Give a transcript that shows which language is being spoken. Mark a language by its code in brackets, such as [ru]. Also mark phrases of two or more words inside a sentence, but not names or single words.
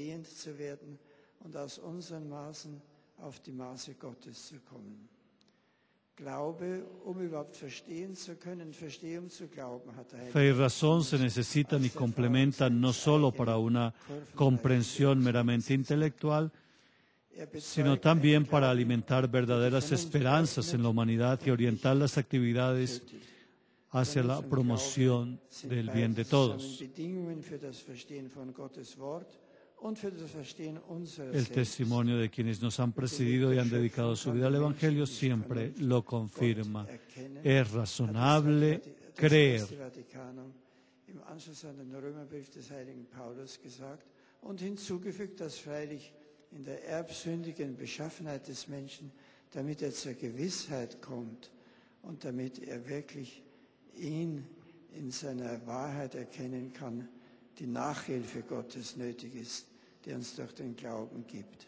[es] Fe y razón se necesitan y complementan no solo para una comprensión meramente intelectual, sino también para alimentar verdaderas esperanzas en la humanidad y orientar las actividades hacia la promoción del bien de todos. El testimonio de quienes nos han precedido y han dedicado su vida al Evangelio siempre lo confirma. Es razonable creer. [de] In der erbsündigen Beschaffenheit des Menschen, damit zur Gewissheit kommt und damit er wirklich ihn in seiner Wahrheit erkennen kann, die Nachhilfe Gottes nötig ist, die uns durch den Glauben gibt.